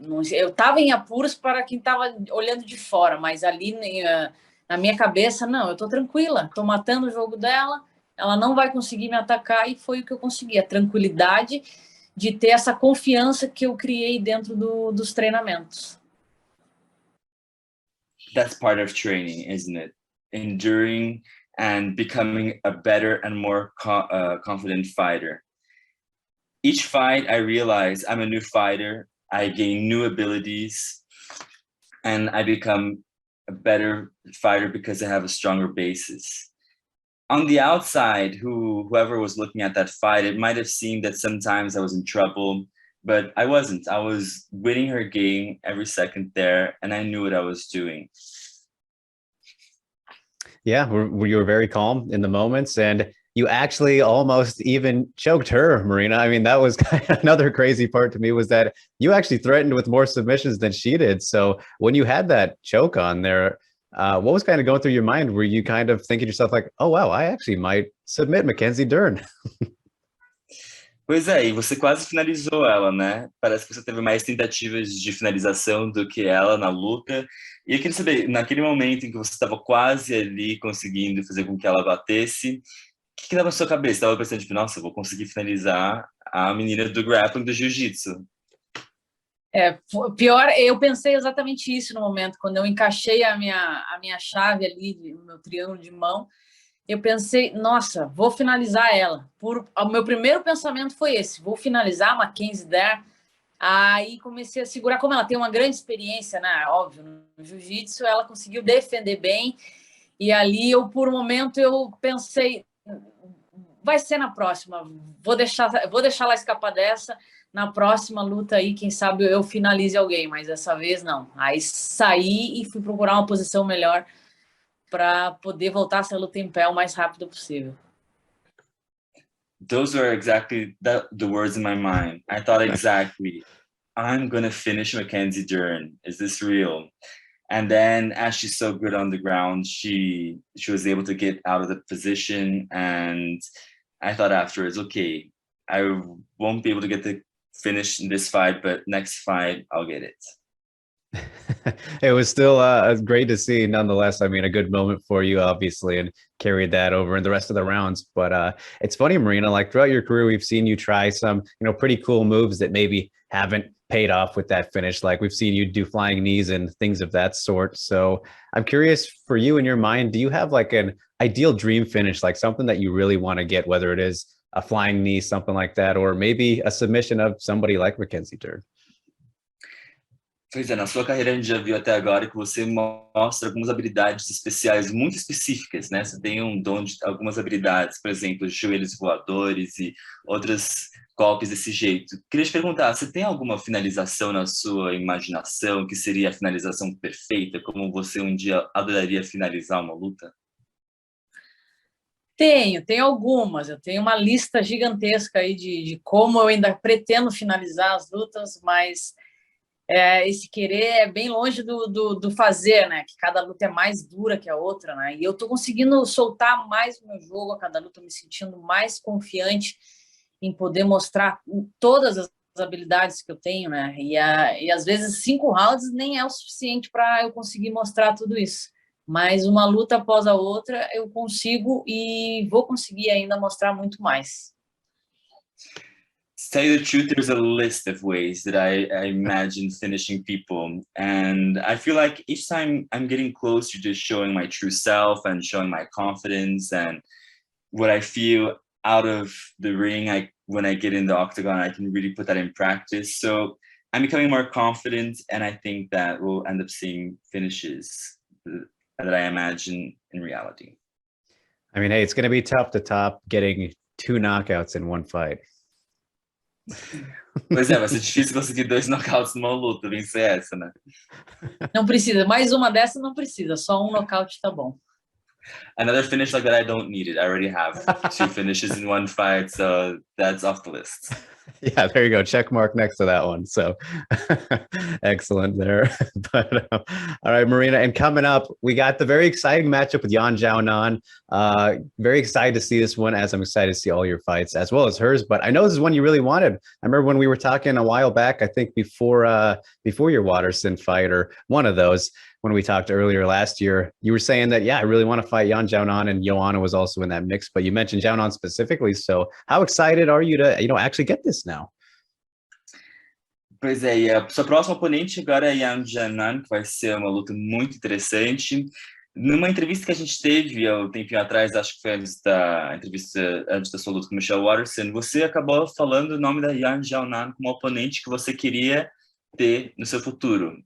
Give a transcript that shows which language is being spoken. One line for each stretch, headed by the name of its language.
Portuguese: Eu estava em apuros para quem estava olhando de fora, mas ali na minha cabeça, não, eu estou tranquila, estou matando o jogo dela, ela não vai conseguir me atacar e foi o que eu consegui, a tranquilidade de ter essa confiança que eu criei dentro dos treinamentos.
English: That's part of training, isn't it? Enduring and becoming a better and more confident fighter. Each fight, I realize I'm a new fighter. I gain new abilities, and I become a better fighter because I have a stronger basis. On the outside, whoever was looking at that fight, it might have seemed that sometimes I was in trouble, but I wasn't. I was winning her game every second there, and I knew what I was doing. Yeah, you were very calm in the moments, and you actually almost even choked her, Marina. I mean, that was kind of another crazy part to me, was that you actually threatened with more submissions than she did. So when you had that choke on there, what was kind of going through your mind? Were you kind of thinking to yourself like, oh, wow, I actually might submit Mackenzie Dern?
Portuguese: Pois é, e você quase finalizou ela, né? Parece que você teve mais tentativas de finalização do que ela na luta. E eu queria saber, naquele momento em que você estava quase ali conseguindo fazer com que ela batesse, o que estava na sua cabeça? Estava pensando, tipo, nossa, eu vou conseguir finalizar a menina do grappling do jiu-jitsu. Pior, eu pensei exatamente isso no momento, quando eu encaixei a minha chave ali, o meu triângulo de mão, eu pensei, nossa, vou finalizar ela. O meu primeiro pensamento foi esse, vou finalizar a Mackenzie Dern. Aí comecei a segurar, como ela tem uma grande experiência, né? Óbvio, no jiu-jitsu, ela conseguiu defender bem. E ali, por um momento, eu pensei, vai ser na próxima, vou deixar ela escapar dessa. Na próxima luta aí, quem sabe eu finalize alguém, mas dessa vez não. Aí saí e fui procurar uma posição melhor para poder voltar essa luta em pé o mais rápido possível.
English: Those were exactly the words in my mind. I thought exactly, I'm going to finish Mackenzie Dern. Is this real? And then as she's so good on the ground, she was able to get out of the position. And I thought afterwards, okay, I won't be able to get the finish in this fight, but next fight, I'll get it. It was still great to see, nonetheless. I mean, a good moment for you, obviously, and carried that over in the rest of the rounds. But it's funny, Marina, like throughout your career, we've seen you try some, pretty cool moves that maybe haven't paid off with that finish. Like we've seen you do flying knees and things of that sort. So I'm curious, for you in your mind, do you have like an ideal dream finish, like something that you really want to get, whether it is a flying knee, something like that, or maybe a submission of somebody like Mackenzie Dern?
Portuguese: Pois é, na sua carreira a gente já viu até agora que você mostra algumas habilidades especiais, muito específicas, né? Você tem um dom de algumas habilidades, por exemplo, joelhos voadores e outros golpes desse jeito. Queria te perguntar, você tem alguma finalização na sua imaginação que seria a finalização perfeita, como você um dia adoraria finalizar uma luta? Tenho algumas. Eu tenho uma lista gigantesca aí de como eu ainda pretendo finalizar as lutas, mas esse querer é bem longe do fazer, né? Que cada luta é mais dura que a outra, né? E eu tô conseguindo soltar mais o meu jogo a cada luta, me sentindo mais confiante em poder mostrar todas as habilidades que eu tenho, né? E às vezes 5 rounds nem é o suficiente para eu conseguir mostrar tudo isso. Mas uma luta após a outra eu consigo e vou conseguir ainda mostrar muito mais.
English: To tell you the truth, there's a list of ways that I imagine finishing people. And I feel like each time I'm getting closer to showing my true self and showing my confidence and what I feel out of the ring, when I get in the octagon, I can really put that in practice. So I'm becoming more confident, and I think that we'll end up seeing finishes that I imagine in reality. I mean, hey, it's going to be tough to top getting 2 knockouts in one fight.
Portuguese: Pois é, vai ser difícil conseguir 2 knockouts numa luta, vencer essa, né? Não precisa, mais uma dessa não precisa, só um nocaute tá bom.
English: Another finish like that, I don't need it. I already have 2 finishes in one fight, so that's off the list. Yeah, there you go. Check mark next to that one. So excellent there. But all right, Marina, and coming up, we got the very exciting matchup with Yan Xiaonan. Very excited to see this one, as I'm excited to see all your fights as well as hers. But I know this is one you really wanted. I remember when we were talking a while back, I think before your Waterson fight, or one of those, when we talked earlier last year, you were saying that, yeah, I really want to fight Yan Xiaonan, and Joanna was also in that mix, but you mentioned Xiaonan specifically. So how excited are you to, actually get this now?
Portuguese: Pois é, e a sua próxima oponente agora é Yan Xiaonan, que vai ser uma luta muito interessante. Numa entrevista que a gente teve há um tempinho atrás, acho que foi antes da entrevista, antes da sua luta com o Michelle Waterson, você acabou falando o nome da Yan Xiaonan como oponente que você queria ter no seu futuro.